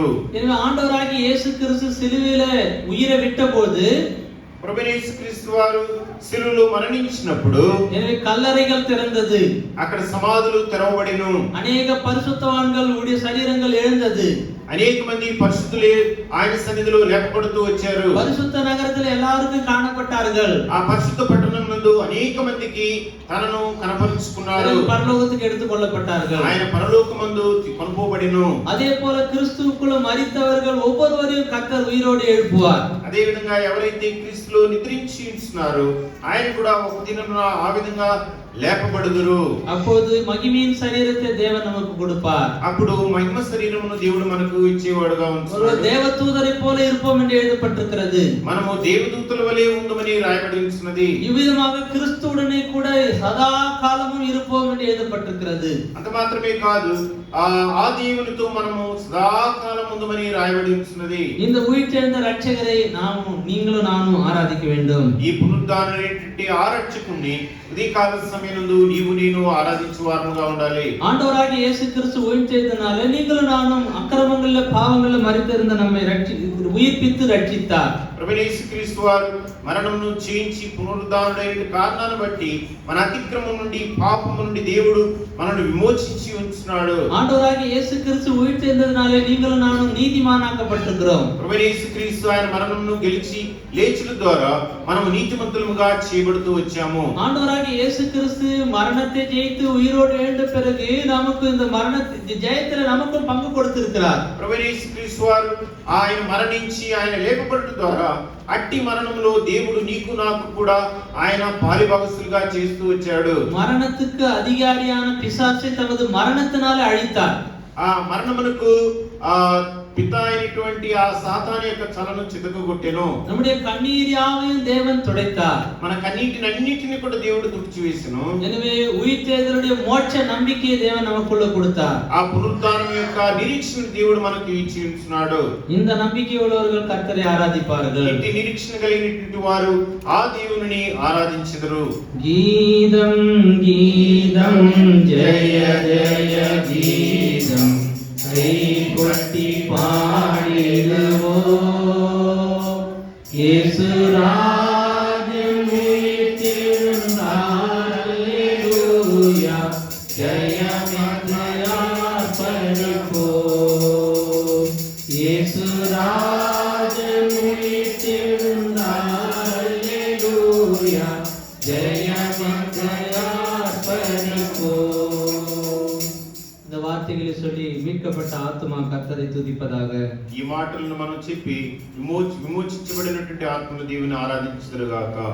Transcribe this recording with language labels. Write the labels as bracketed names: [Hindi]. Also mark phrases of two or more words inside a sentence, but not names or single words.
[Tamil] எனவே ஆண்டவராகிய இயேசு கிறிஸ்து சிலுவையிலே உயிரை விட்டபோது [Telugu] ప్రభువైన యేసుక్రీస్తు వారు శిలువలో మరణించినప్పుడు [Tamil] எனவே கல்லறைகள் திறந்தது. [Telugu] అక్కడ సమాధులు తెరవబడిను. [Tamil] அநேக பரிசுத்தவான்கள் உடைய சரீரங்கள் எழுந்தது. [Telugu] అనేక మంది పరిశుద్ధులే ఆయన సన్నిధిలో లేపబడుతూ వచ్చారు. [Tamil] பரிசுத்த நகரத்தில் எல்லாருக்கும் காணப்பட்டார்கள். [Telugu] ఆ పరిశుద్ధ పట్టణం నందు అనేక మందికి తనను కనపరుచుకున్నారు. [Tamil] பரலோகத்துக்கு எடுத்துக் கொள்ளப்பட்டார்கள். [Telugu] ఆయన పరలోకమందు కొనుపోబడిను. [Tamil] அதே போல கிறிஸ்துவுக்குள்ள மரித்தவர்கள் ஒவ்வொருவரையும் கர்த்தர் உயிரோடு எழுப்புவார். [Telugu] అదే విధంగా ఎవరైతే క్రీస్తులో నిద్రించి ఉంటున్నారో ఆయన కూడా ఒక దినమున ఆ విధంగా లేపబడుదురు. [Tamil] அப்போது மகிமையின் சரீரத்தை தேவன் நமக்கு கொடுப்பார். [Telugu] అప్పుడు మహిమ శరీరమును దేవుడు మనకు ఇచ్చేవాడుగా [Tamil] ஒரு [Telugu] ఉంటున్నాడు. [Tamil] தேவதூதரை போல இருப்போம் என்று எழுதப்பட்டிருக்கிறது. [Telugu] మనము దేవదూతల వలె ఉందమని రాయబడి ఉన్నది. [Tamil] இவ்விதமாக கிறிஸ்துவுடனே கூட சதா காலமும் இருப்போம் என்று எழுதப்பட்டிருக்கிறது. [Telugu] అంత మాత్రమే కాదు ఆ దేవునితో మనము సదాకాలం ఉందమని రాయబడి ఉన్నది. [Tamil] இந்த உயிர்த்தெழுந்த ரட்சகரை நீங்களும் நானும் ஆராதிக்க வேண்டும். [Telugu] ఈ పునరుద్ధానమైనటువంటి ఆ రక్షకుణ్ణి ఉదయకాల సమయనందు నీవు నేను ఆరాధించు వారముగా ఉండాలి. [Tamil] ஆண்டவராகிய இயேசு கிறிஸ்து உயிர்த்தெழுந்தனாலே நீங்களும் நானும் அக்கிரமங்களில பாவங்களில மரித்திருந்த நம்மை உயிர்ப்பித்து ரட்சித்தார். [Telugu] ప్రభువైన యేసుక్రీస్తు వారు మరణమును చేయించి పునరుద్ధానుడైన కారణాన్ని బట్టి మన అతిక్రమం నుండి పాపం నుండి దేవుడు మనల్ని విమోచించి ఉంచున్నాడు. [Tamil] ஆண்டவராகிய இயேசு கிறிஸ்து உயிர்த்தெழுந்ததினாலே நீங்களும் நானும் நீதிமானாக்கப்பட்டிருக்கிறோம். [Telugu] ప్రభువైన యేసుక్రీస్తు ఆయన మరణమును గెలిచి లేచుట ద్వారా మనము నీతిమంతులుగా చేయబడుతూ వచ్చాము. [Tamil] ஆண்டவராகிய இயேசு கிறிஸ்து மரணத்தை ஜெயித்து உயிரோடு எழுந்த பிறகு நமக்கு இந்த மரணத்தை ஜெயத்துல நமக்கும் பங்கு கொடுத்திருக்கிறார். [Telugu] ప్రభువైన యేసుక్రీస్తు వారు ఆయన మరణించి ఆయన లేపబడుట ద్వారా అట్టి మరణములో దేవుడు నీకు నాకు కూడా ఆయన పాలిభాగస్తులుగా చేస్తూ వచ్చాడు. [Tamil] மரணத்துக்கு அதிகாரியான பிசாசை தமது மரணத்தினாலே அழித்தார். [Telugu] ఆ మరణమునకు ఆ పిత అయినటువంటి ఆ సాతాను యొక్క చలను చితకగొట్టెను. [Tamil] நம்முடைய கண்ணீர் யாவையும் தேவன் துடைத்தார். [Telugu] మన కన్నీటినన్నిటిని కూడా దేవుడు తుడిచివేసెను. [Tamil] எனவே உயிர்த்தெழுதலுடைய మోక్ష நம்பிக்கையை தேவன் நமக்குள்ள கொடுத்தார். [Telugu] ఆ పునరుద్ధానం యొక్క నిరీక్షణ దేవుడు మనకు ఇచ్చి ఉంటున్నాడు. [Tamil] இந்த நம்பிக்கை உள்ளவர்கள் கர்த்தரை ஆராதிப்பார்கள். [Telugu] ఇంటి నిరీక్షణ కలిగినటువంటి వారు ఆ దేవుని ఆరాధించెదరు. [Tamil] கீதம் கீதம் ஜெய ஜெய கீதம் கைகொட்டி பாடிடுவோம். இயேசு ராஜ்யம் உயிர்த்தெழுந்தார். அல்லேலூயா ஜெயமர்ப்பணிப்போம். இயேசு ராஜ்யம் உயிர்த்தெழுந்தார். அல்லேலூயா ஜெயமர்ப்பணிப்போம். இந்த வார்த்தைகளை சொல்லி மீட்கப்பட்ட ஆத்மா கர்த்தரை துதிப்பதாக. [Telugu] ఈ మాటలను మనం చెప్పి విమోచించబడినటువంటి ఆత్మల దేవుని ఆరాధించుదురుగాక.